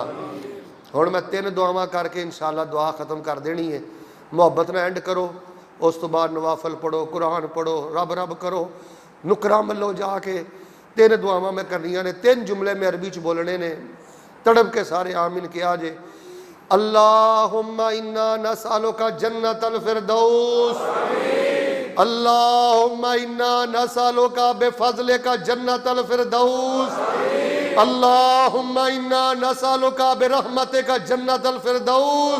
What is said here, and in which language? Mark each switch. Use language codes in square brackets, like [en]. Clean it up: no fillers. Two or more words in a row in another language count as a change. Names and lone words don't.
[pa] ہن میں 3 دعاواں کرکے انشاءاللہ دعا ختم کر دینی ہے. محبت نال اینڈ کرو، اس تو بعد نوافل پڑھو، قرآن پڑھو، رب رب کرو، نکرا ملو جاکے 3 دعاواں میں کرنیاں نے. 3 جملے میں عربی چ بولنے نے، تڑپ کے سارے آمین کیا جے. [ar] اللهم إنا نسألك جنة الفردوس، اللهم إنا نسألك بفضلك جنة الفردوس، اللهم إنا نسألك برحمتك جنة الفردوس.